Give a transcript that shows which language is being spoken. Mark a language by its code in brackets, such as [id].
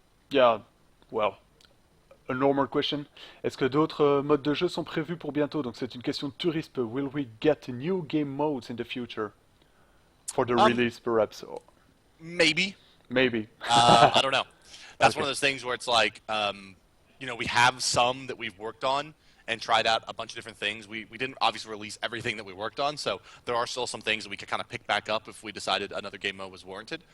[en] Yeah, well, a normal question. [fr] Est-ce que d'autres modes de jeu sont prévus pour bientôt? Donc c'est une question de touriste. [en] Will we get new game modes in the future? For the release, perhaps? Maybe. Maybe. I don't know. That's Okay. one of those things where it's like, we have some that we've worked on and tried out a bunch of different things. We didn't obviously release everything that we worked on, so there are still some things that we could kind of pick back up if we decided another game mode was warranted.